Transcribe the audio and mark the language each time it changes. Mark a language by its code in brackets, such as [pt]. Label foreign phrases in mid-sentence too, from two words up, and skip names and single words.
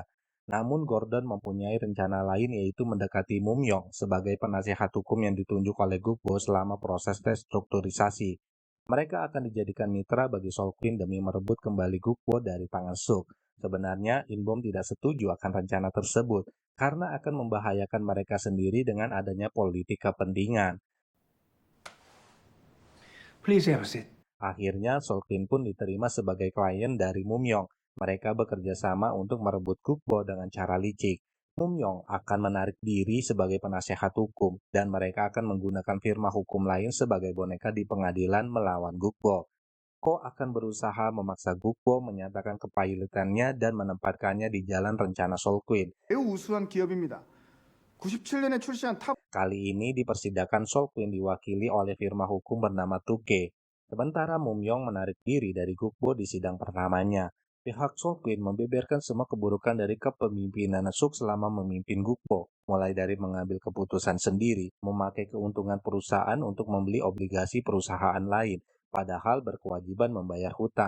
[id] Namun Gordon mempunyai rencana lain, yaitu mendekati Mumyong sebagai penasihat hukum yang ditunjuk oleh Gukbo selama proses restrukturisasi. Mereka akan dijadikan mitra bagi Solquin demi merebut kembali Gukbo dari tangan Suk. Sebenarnya, Inbom tidak setuju akan rencana tersebut karena akan membahayakan mereka sendiri dengan adanya politik kepentingan. [en] Please have a seat. [id] Akhirnya, Solquin pun diterima sebagai klien dari Mumyong. Mereka bekerja sama untuk merebut Gukbo dengan cara licik. Mumyong akan menarik diri sebagai penasehat hukum, dan mereka akan menggunakan firma hukum lain sebagai boneka di pengadilan melawan Gukbo. Ko akan berusaha memaksa Gukbo menyatakan kepailitannya dan menempatkannya di jalan rencana Solquin. [ko] 매우 우수한 기업입니다. 97년에 출시한 탑 [id] Kali ini di persidangan Solquin diwakili oleh firma hukum bernama Tuke. Sementara Mumyong menarik diri dari Gukbo di sidang pertamanya. Pihak Solquin membeberkan semua keburukan dari kepemimpinan Suk selama memimpin Gukbo, mulai dari mengambil keputusan sendiri, memakai keuntungan perusahaan untuk membeli obligasi perusahaan lain, padahal berkewajiban membayar hutang.